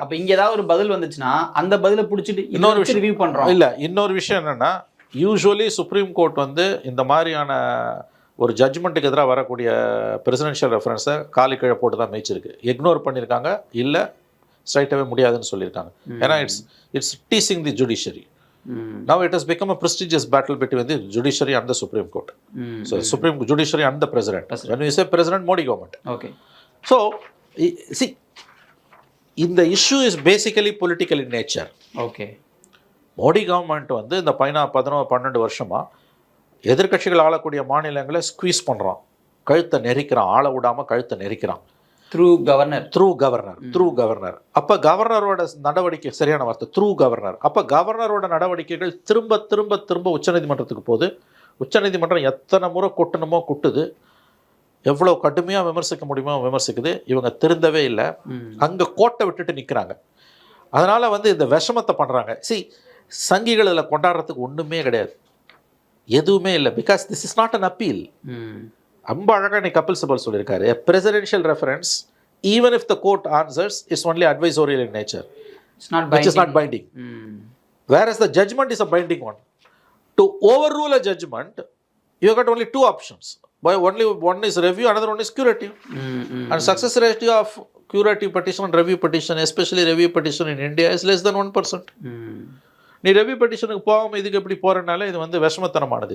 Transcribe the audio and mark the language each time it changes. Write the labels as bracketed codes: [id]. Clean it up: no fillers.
[ta] அப்போ இங்கே ஏதாவது ஒரு பதில் வந்துச்சுன்னா அந்த பதிலை பிடிச்சிட்டு இன்னொரு விஷயம் ரிவ்யூ பண்ணுறோம். இல்லை, இன்னொரு விஷயம் என்னென்னா, யூஸ்வலி சுப்ரீம் கோர்ட் வந்து இந்த மாதிரியான ஒரு ஜட்ஜ்மெண்ட்டுக்கு எதிராக வரக்கூடிய பிரசிடென்ஷியல் ரெஃபரன்ஸை காலி கீழே போட்டு தான் மேய்ச்சிருக்கு. இக்னோர் பண்ணியிருக்காங்க, இல்லை ஸ்ட்ரைட்டாகவே முடியாதுன்னு சொல்லியிருக்காங்க. [en] ஏன்னா it's teasing the judiciary. Now it has become a prestigious battle between the judiciary and the Supreme Court. So Supreme Judiciary and the President. When we say President, Modi government. Okay. So, see, the issue is basically political in nature. Okay. [ta] Modi government வந்து இந்த 12 வருஷமா எதிர்கட்சிகள் ஆளக்கூடிய மாநிலங்களை squeeze பண்ணுறான், கழுத்தை நெரிக்கிறான், ஆள விடாமல் கழுத்தை நெரிக்கிறான். [en] Through governor. [ta] அப்போ கவர்னரோட நடவடிக்கை, சரியான வார்த்தை, த்ரூ கவர்னர். அப்போ கவர்னரோட நடவடிக்கைகள் திரும்ப திரும்ப திரும்ப உச்சநீதிமன்றத்துக்கு போகுது. உச்சநீதிமன்றம் எத்தனை முறை கொட்டணுமோ கொட்டுது, எவ்வளோ கடுமையாக விமர்சிக்க முடியுமோ விமர்சிக்குது. இவங்க திருந்தவே இல்லை, அங்கே கோட்டை விட்டுட்டு நிற்கிறாங்க. அதனால் வந்து இந்த விஷமத்தை பண்ணுறாங்க. சங்கிகள் இதில் கொண்டாடுறதுக்கு ஒன்றுமே கிடையாது, எதுவுமே இல்லை. [en] Because this is not an appeal. [ta] ரொம்ப அழகாக நீ கபில் சிபல் சொல்லியிருக்காரு, [en] a presidential reference even if the court answers is only advisory in nature, which is not binding. Whereas the judgment is a binding one. To overrule a judgment, you have got only two options. Only one is review, another one is curative. And success ratio of curative petition and review petition, especially review petition in India, is less than 1%. [ta] நீ review பெட்டிஷனுக்கு போகாமல் இதுக்கு எப்படி போகிறனால இது வந்து விஷமத்தனமானது.